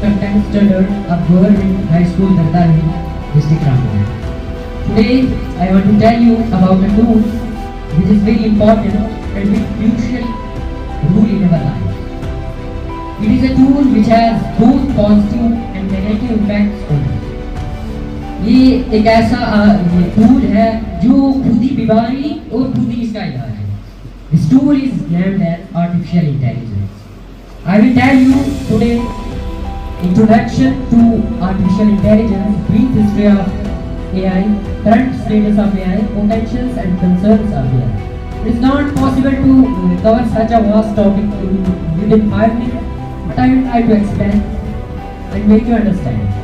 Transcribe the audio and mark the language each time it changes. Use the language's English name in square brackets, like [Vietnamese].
[English] 10th standard of Government High School, Dardani, District Rampur. Today, I want to tell you about a tool which is very important and very crucial role in our life. It is a tool which has both positive and negative impacts on us. [Hindi] ये एक ऐसा tool है जो खुद ही बीमारी और खुद ही इसका इलाज है। [English] This tool is named as artificial intelligence. I will tell you today introduction to artificial intelligence, brief history of AI, current status of AI, potentials and concerns of AI. It is not possible to cover such a vast topic within 5 minutes, but I will try to explain and make you understand.